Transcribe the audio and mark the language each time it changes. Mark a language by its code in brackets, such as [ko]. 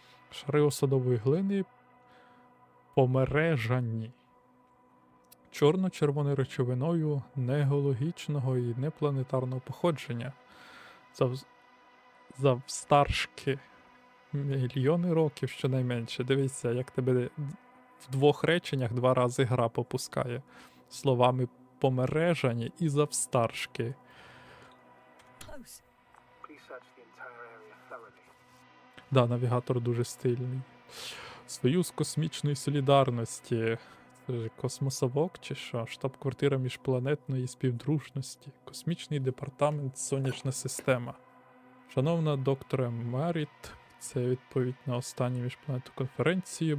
[uk] Шари осадової глини помережані чорно-червоною речовиною негеологічного і непланетарного походження. Завстаршки мільйони років щонайменше. Дивіться, як тебе в двох реченнях два рази гра попускає. Словами помережані і завстаршки. [en] Close. Please search the entire area thoroughly. [uk] Да, навігатор дуже стильний. Союз космічної солідарності. Космосовок чи що? Штаб-квартира міжпланетної співдружності. Космічний департамент Сонячна система. Шановна докторе Меріт, це відповідь на останню міжпланетну конференцію.